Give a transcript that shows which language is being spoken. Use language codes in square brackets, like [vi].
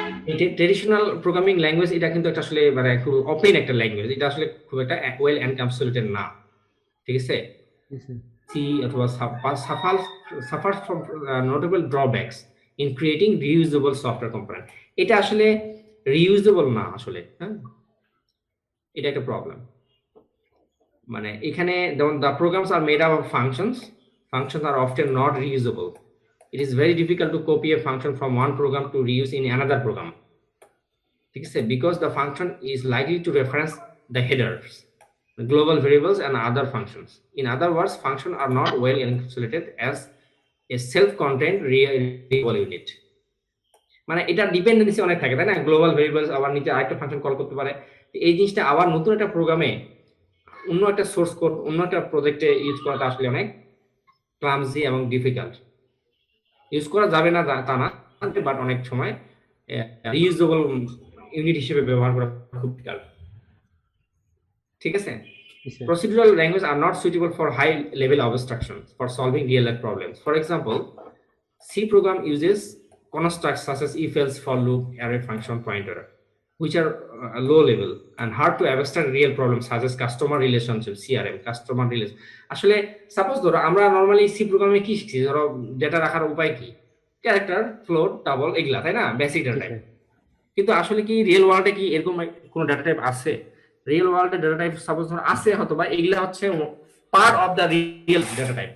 [bn] এই traditional programming language, এটা কিন্তু একটা আসলে মানে খুব ওপেন একটা ল্যাঙ্গুয়েজ, এটা আসলে খুব একটা ওয়েল এনক্যাপসুলেটেড না, ঠিক আছে? সি অথবা [en] suffers from notable drawbacks in creating reusable software component. [bn] এটা আসলে রিইউজেবল না আসলে, হ্যাঁ, এটা একটা প্রবলেম। মানে এখানে যেমন [en] the programs are made up of functions are often not reusable. It is very difficult to copy a function from one program to reuse in another program, [bn] ঠিক আছে? [en] Because the function is likely to reference the headers, the global variables and other functions. In other words, functions are not well encapsulated as a self-contained reusable unit. [bn] মানে এটা dependency অনেক থাকে, তাই না? Global variables আবার নিচে আরেকটা function call করতে পারে। এই জিনিসটা আবার নতুন একটা প্রোগ্রামে, অন্য একটা সোর্স কোড, অন্য একটা প্রজেক্টে ইউজ করাটা আসলে অনেক ক্লামজি এবং ডিফিকাল্ট। ইউজ করা যাবে না তা না, বাট অনেক সময় রিইউজেবল ইউনিট হিসেবে ব্যবহার করা খুব ডিফিকাল্ট, ঠিক আছে? [en] Procedural languages are not suitable for high level abstractions for solving real life problems. For example, C program uses constructs such as if else, for loop, array function, pointer. which are low level and hard to understand real problems such as customer relationship, CRM, customer relation. [bn] আসলে suppose ধরো আমরা normally C প্রোগ্রামে কি শিখছি, ধরো data রাখার উপায় কি, ক্যারেক্টার, ফ্লোট, ডাবল, এগুলা, তাই না, বেসিক ডেটা টাইপ। কিন্তু আসলে কি রিয়েল ওয়ার্ল্ডে কি এরকম কোনো ডেটা টাইপ আছে? রিয়েল ওয়ার্ল্ডে ডেটা টাইপ সাপোজ ধরো আছে হয়তো, বা এগুলা হচ্ছে part of the real data type.